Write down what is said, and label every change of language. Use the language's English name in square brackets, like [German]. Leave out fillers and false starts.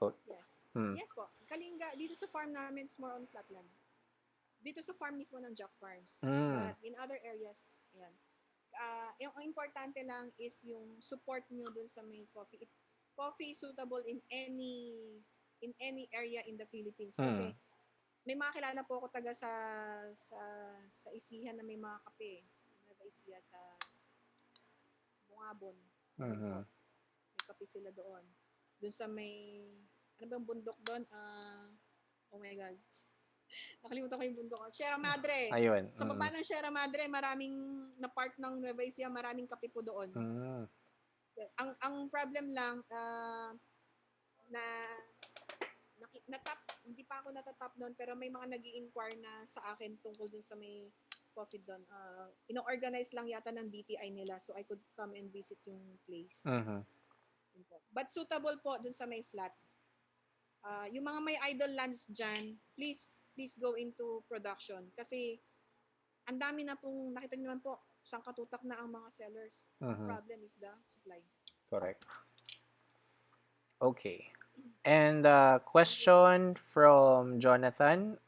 [English] Yes. Yes po. Kalinga, dito sa farm namin, it's more on flatland. [Filipino] Dito sa farm mismo ng JAC Farms. But in other areas, yan. Yung importante lang is yung support nyo dun sa may coffee. [English] Coffee is suitable in any area in the Philippines. Kasi [Filipino] may mga kilala po ako taga sa sa Isihan na may mga kape. May Isiya sa Bungabon. Meron po. Mhm. May kape sila doon. Doon sa may, ano bang bundok doon? [English] Oh my God. [Filipino] Nakalimutan ko yung bundok. Sierra Madre. Ayun. Sa baba ng Sierra Madre, maraming, na part ng Nueva Ecija, maraming kape po doon. Mm. Ang problem lang, na natap, hindi pa ako natatap doon, pero may mga nag-i-inquire na sa akin tungkol dun sa may coffee doon. Ino-organize lang yata ng DTI nila, [English] so I could come and visit yung place. Mhm. But suitable po dun sa may flat. Yung mga may idle lands dyan, please go into production. [Filipino] Kasi ang dami na pong, nakita niyo naman po, sangkatutak na ang mga sellers. [English] The problem is the supply. Correct. Okay. And question from Jonathan.